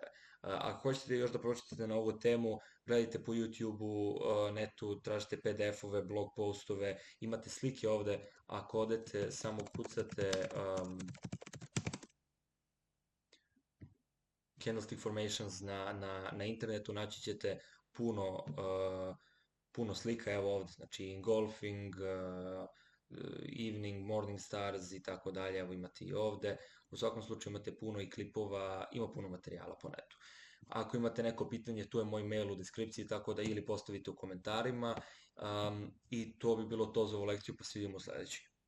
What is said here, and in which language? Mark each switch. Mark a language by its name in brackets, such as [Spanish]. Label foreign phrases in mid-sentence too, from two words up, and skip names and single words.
[Serbian] Ako hoćete još da pročitate na ovu temu, gledajte po YouTube-u, netu, tražite PDF-ove, blog postove, imate slike ovde, ako odete, samo kucate [English] candlestick formations [Serbian] na internetu, naći ćete puno slika, evo ovde, znači [English] engulfing, evening, morning stars [Serbian] i tako dalje, evo imate i ovde. U svakom slučaju imate puno i klipova, ima puno materijala po netu. Ako imate neko pitanje, tu je moj mail u deskripciji, tako da ili postavite u komentarima, i to bi bilo to za ovu lekciju, pa se vidimo u sledećoj.